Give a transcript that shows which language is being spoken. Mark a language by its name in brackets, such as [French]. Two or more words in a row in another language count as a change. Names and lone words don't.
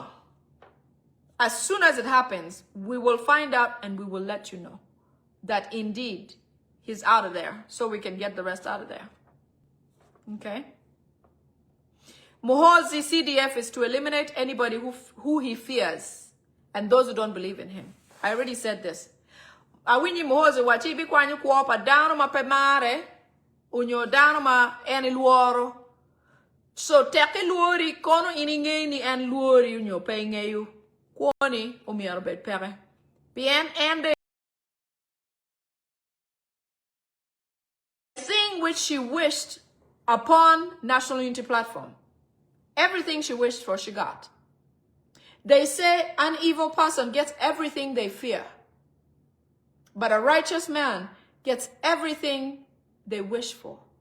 [English] As soon as it happens, we will find out and we will let you know that indeed he's out of there so we can get the rest out of there. Okay? Muhoozi CDF is to eliminate anybody who he fears and those who don't believe in him. I already said this. [Acoli] Awini Muhoozi wachibi kwanyu kuopa dano mapemare unyo dano ma eni luoro. So teke luori kono iningeni en luori unyo pengeyu. Kwani umiaro bet pere. Bien ende [English] thing which she wished upon National Unity Platform. Everything she wished for, she got. They say an evil person gets everything they fear. But a righteous man gets everything they wish for.